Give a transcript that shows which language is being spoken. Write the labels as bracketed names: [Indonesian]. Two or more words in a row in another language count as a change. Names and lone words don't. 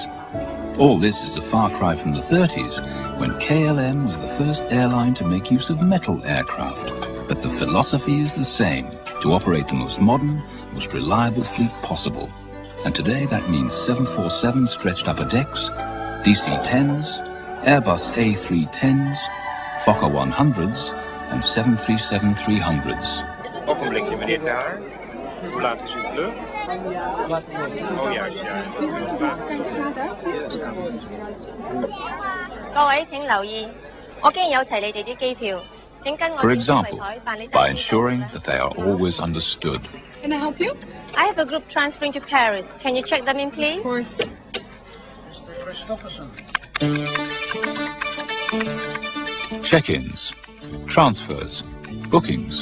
[English] All this is a far cry from the 30s, when KLM was the first airline to make use of metal aircraft. But the philosophy is the same, to operate the most modern, most reliable fleet possible. And today that means 747 stretched upper decks, DC-10s, Airbus A310s, Fokker 100s, and 737-300s. [Dutch] Ogenblikje, meneer Taar. Hoe laat is uw vlucht? Oh, juist, ja. [Cantonese] 各位請留意，我經有齊你哋啲機票，請跟我 [English] For [Cantonese] 轉櫃 [English] example, [Cantonese] 台辦理 [English] by ensuring that they are always understood. Can I help you? I have a group transferring to Paris. Can you check them in, please? Of course. Check-ins, transfers, bookings.